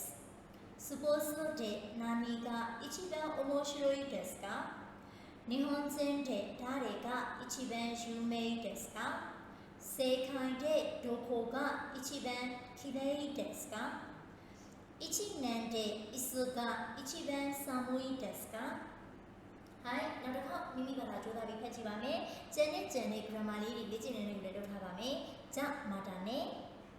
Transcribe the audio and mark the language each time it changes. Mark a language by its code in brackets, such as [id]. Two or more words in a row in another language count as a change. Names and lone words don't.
[ja] スポーツで何が一番面白いですか日本人で誰が一番有名ですか世界でどこが一番きれいですか一年でいつが一番寒いですかはい [my] နောက်တစ်ခေါက်မိမိဘာသာကြိုးစားပြီးဖတ်ကြည့်ပါမယ်ကျန်တဲ့ grammar လေးတွေလေ့ကျင့်နေနေလည်းလုပ်ထားပါမယ် [ja] じゃあまたね